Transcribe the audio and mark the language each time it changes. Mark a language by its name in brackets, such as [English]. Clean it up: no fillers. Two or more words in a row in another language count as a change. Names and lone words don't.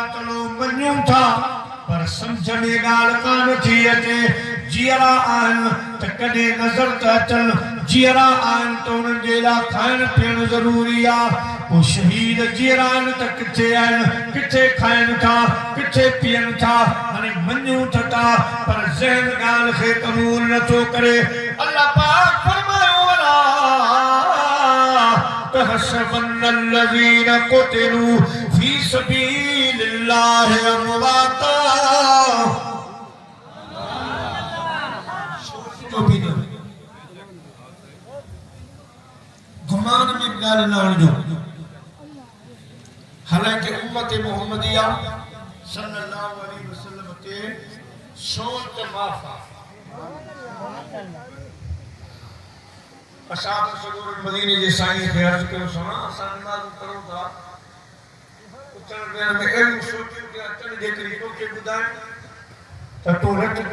[Sindhi] चलो मञूं था पर समझ में ॻाल्हि कान थी अचे जीअरा आहिनि त कॾहिं नज़र त अचनि जीअरा आहिनि त उन्हनि जे लाइ खाइण पीअण ज़रूरी आहे पोइ शहीद जीअरा आहिनि त किथे आहिनि किथे खाइनि था किथे पीअनि था हाणे मञूं था पर ज़हन ॻाल्हि खे क़बूल नथो करे अल्लाह पाक फरमायो वला [Arabic] تحسبن الذين قتلوا في سبيل الله امواتا [Sindhi] गुमान में ॻाल्हि न आणिजो हालांकि उम्मत मुहम्मदिया [Arabic] صلى الله عليه وسلم [Sindhi] के सोच माफ़ असां सगोर मदीने जे साईं खे अर्ज़ कयो सुना असां नमाज़ करूं था उथण वेहण में अहिड़ियूं सोचियूं कि अचण जेतिरी तोखे ॿुधाइण त तूं रट